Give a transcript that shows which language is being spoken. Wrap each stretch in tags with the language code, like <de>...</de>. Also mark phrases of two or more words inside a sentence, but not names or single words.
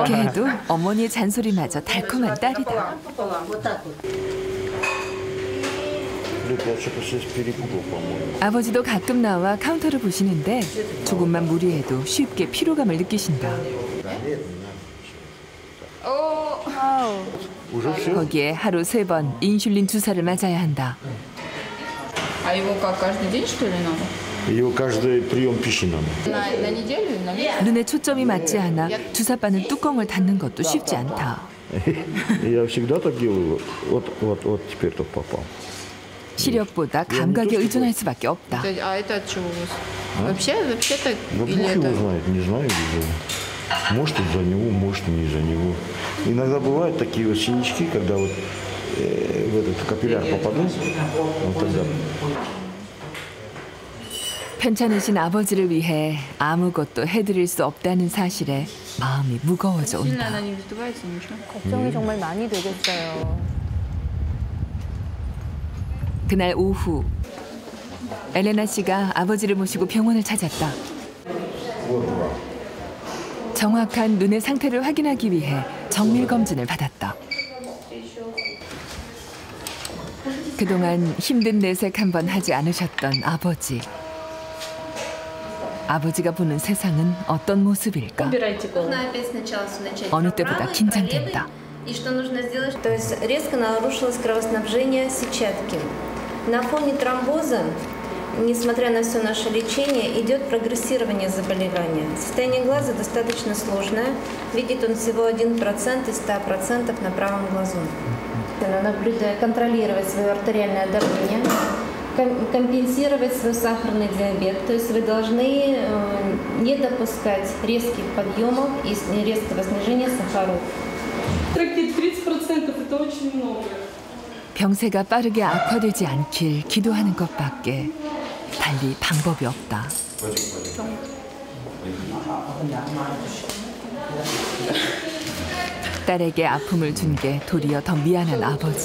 <ko>그렇게 해도 어머니의 잔소리마저 달콤한 딸이다. 아버지도 가끔 나와 카운터를 보시는데 조금만 무리해도 쉽게 피로감을 느끼신다. 거기에 하루 3번 인슐린 주사를 맞아야 한다.</ko> <ru>А его как каждый день что ли надо? Его каждый прием пищи надо. На неделю? На</ru> <ko>눈에 초점이 맞지 않아 주사바늘 뚜껑을 닫는 것도 쉽지 않다.</ko> <ru>Я всегда так делаю. Вот теперь тут попал.</ru> <ko>시력보다 감각에 의존할 수밖에 없다.</ko> <ru>А это от чего? Вообще-то Да или Бог его это? знает, не знаю. Может из-за него, может не из-за него. Иногда бывают такие вот синячки, когда вот в этот капилляр попаду, вот тогда.</ru> <ko>편찮으신 아버지를 위해 아무것도 해드릴 수 없다는 사실에 마음이 무거워져</ko> <ru>Сильно</ru> <ko>온다.</ko> <ru>она не вздувается, ничего?</ru> <ko>걱정이 정말 많이 되겠어요. 그날 오후 엘레나 씨가 아버지를 모시고 병원을 찾았다. 정확한 눈의 상태를 확인하기 위해 정밀 검진을 받았다. 그동안 힘든 내색 한 번 하지 않으셨던 아버지. 아버지가 보는 세상은 어떤 모습일까? 어느 때보다 긴장된다.</ko> <ru>И что нужно сделать? То есть резко нарушилось кровоснабжение сетчатки. На фоне тромбоза, несмотря на все наше лечение, идет прогрессирование заболевания. Состояние глаза достаточно сложное. Видит он всего 1% из 100% на правом глазу. Наблюдая, контролировать свое артериальное давление, компенсировать свой сахарный диабет. То есть вы должны не допускать резких подъемов и резкого снижения сахаров. 30% это очень много.</ru> <ko>병세가 빠르게 악화되지 않길 기도하는 것밖에 달리 방법이 없다. 딸에게 아픔을 준 게 도리어 더 미안한 아버지.</ko>